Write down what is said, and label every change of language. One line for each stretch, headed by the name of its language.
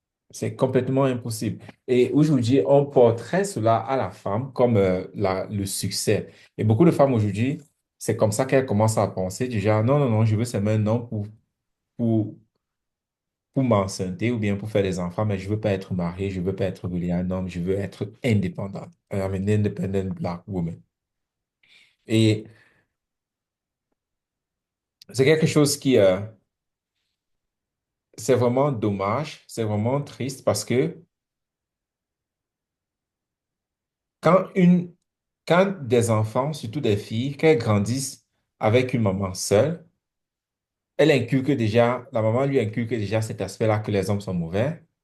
French: C'est complètement impossible. Et aujourd'hui, on porterait cela à la femme comme le succès. Et beaucoup de femmes aujourd'hui, c'est comme ça qu'elles commencent à penser du genre, non, non, non, je veux seulement un homme pour, pour m'enceinter ou bien pour faire des enfants, mais je veux pas être mariée, je veux pas être reliée à un homme, je veux être indépendante.
English: I'm an independent black woman.
French: Et c'est quelque chose c'est vraiment dommage, c'est vraiment triste parce que quand une, quand des enfants, surtout des filles, qu'elles grandissent avec une maman seule, elle inculque déjà, la maman lui inculque déjà cet aspect-là que les hommes sont mauvais.